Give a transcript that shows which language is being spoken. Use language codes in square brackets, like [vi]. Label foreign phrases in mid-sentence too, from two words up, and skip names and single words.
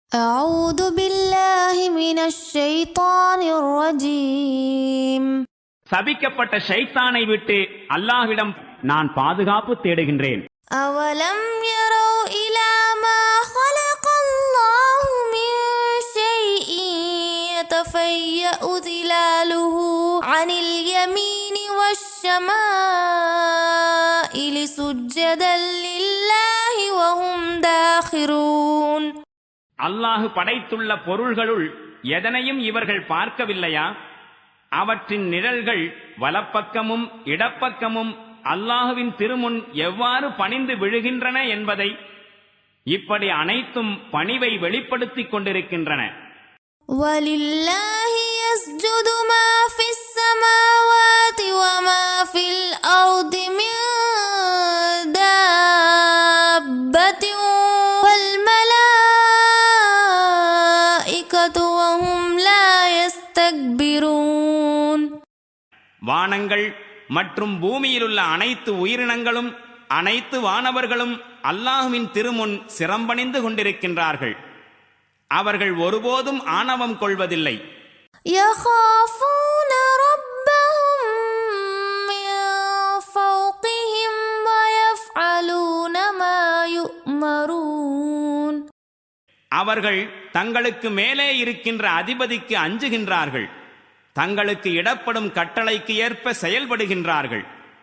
[ar] أعوذ بالله من الشيطان الرجيم. [ta] சபிக்கப்பட்ட ஷைத்தானை விட்டு அல்லாஹ்விடம் நான் பாதுகாப்பு தேடுகின்றேன். [ar] أولم يروا إلى ما خلق الله من شيء يتفيأ ظلاله عن اليمين والشمائل سجدا لله وهم داخرون. [ta] அல்லாஹ் படைத்துள்ள பொருள்களுள் எதனையும் இவர்கள் பார்க்கவில்லையா? அவற்றின் நிழல்கள் வலப்பக்கமும் இடப்பக்கமும் அல்லாஹுவின் திருமுன் எவ்வாறு பணிந்து விழுகின்றன என்பதை இப்படி அனைத்தும் பணிவை வெளிப்படுத்திக் கொண்டிருக்கின்றன. [ar] وَلِلَّهِ يَسْجُدُ مَا فِي السَّمَاوَاتِ وَمَا فِي الْأَرْضِ مِن دَابَّةٍ وَالْمَلَائِكَةُ وَهُمْ لَا يَسْتَكْبِرُونَ. [ta] வானங்கள் மற்றும் பூமியிலுள்ள அனைத்து உயிரினங்களும் அனைத்து வானவர்களும் அல்லாஹுவின் திருமுன் சிரம்பணிந்து கொண்டிருக்கின்றார்கள். அவர்கள் ஒருபோதும் ஆணவம் கொள்வதில்லை. [ar] يَخَافُونَ رَبَّهُم مِّن فَوْقِهِمْ وَيَفْعَلُونَ مَا يُؤْمَرُونَ. [ta] அவர்கள் தங்களுக்கு மேலே இருக்கின்ற அதிபதிக்கு அஞ்சுகின்றார்கள். தங்களுக்கு இடப்படும் கட்டளைக்கு ஏற்ப செயல்படுகின்றார்கள்.